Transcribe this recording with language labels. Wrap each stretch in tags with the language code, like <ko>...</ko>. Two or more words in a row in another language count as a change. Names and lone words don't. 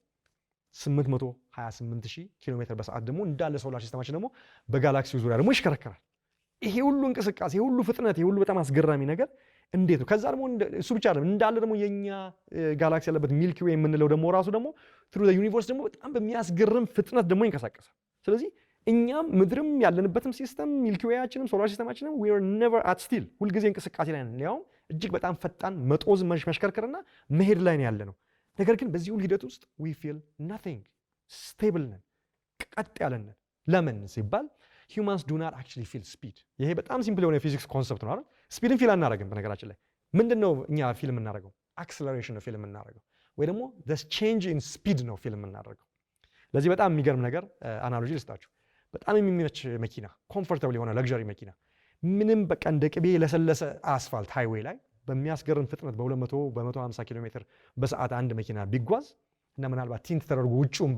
<am>828000 ኪሎ ሜትር በሰዓት ደግሞ እንዳለ ሶላር ሲስተማችን ደግሞ በጋላክሲው ዙሪያ ደግሞ ይሽከረከራል። ይሄ ሁሉ እንቅስቃሴ ይሄ ሁሉ ፍጥነት ይሄ ሁሉ በጣም አስገራሚ ነገር እንዴት ነው? ከዛ ደግሞ እሱ ብቻ አይደለም እንዳለ ደግሞ የኛ ጋላክሲ ያለበት ሚልኪ ዌይ የምንለው ደግሞ ራሱ ደግሞ</am> <en>through the universe</en> <am>ደግሞ በጣም በሚያስገርም ፍጥነት ደግሞ ይንቀሳቀሳል። ስለዚህ እኛም ምድርም ያለንበትም ሲስተም ሚልኪ ዌያችንም ሶላር ሲስተማችንም</am> <en>we are never at still</en> <am>ሁልጊዜ እንቅስቃሴ ላይ ነን። ያውም እጅግ በጣም ፈጣን መጦዝ መሽከርከርና መሄድ ላይ ነው ያለነው። ነገር ግን በዚህ ሁሉ ሂደት ውስጥ</am> <en>we feel nothing stable</en> <am>ነን፣ ቀጥ ያለን ነን። ለምን ሲባል</am> <en>humans do not actually feel speed።</en> <am>ይሄ በጣም ሲምፕል የሆነ የፊዚክስ ኮንሰፕት ነው አይደል? ስፒድን ፊል አናደርግም። በነገራችን ላይ ምንድነው እኛ ፊልም እናደርገው? አክሰለሬሽን ነው ፊልም እናደርገው፣ ወይ ደግሞ</am> <en>the change in speed</en> <am>ነው ፊልም እናደርገው። ለዚህ በጣም የሚገርም ነገር አናሎጂ ልስጣችሁ። በጣም የሚመች መኪና ኮምፎርታብል የሆነ ለግዠሪ መኪና ምንም በቃ እንደ ቅቤ ለሰለሰ አስፋልት ሃይዌይ ላይ በሚያስገርም ፍጥነት በ150 ኪሎ ሜትር በሰዓት አንድ መኪና ቢጓዝ እና ምናልባት ቲንት ተደርጎ ውጭውን</am>